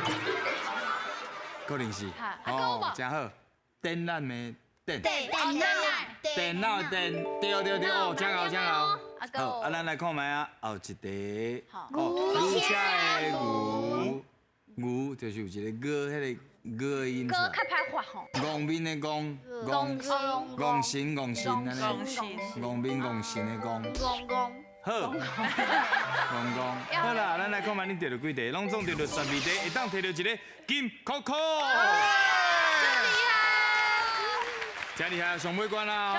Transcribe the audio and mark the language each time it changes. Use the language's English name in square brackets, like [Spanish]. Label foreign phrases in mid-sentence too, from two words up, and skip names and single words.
[Min Nan Chinese] 可能是。哦，真好。电缆的电。电脑的电，对，哦，真好。好，啊，咱来看卖啊，后一题。牛车的牛就是有一个鹅，迄个鹅的音出来。较歹发吼。戆面的戆神安尼。戆面戆神的戆。好，好啦，咱来看卖恁得到几题，拢总得到12题，会当摕到一个金扣扣。真厉害，上尾关啦！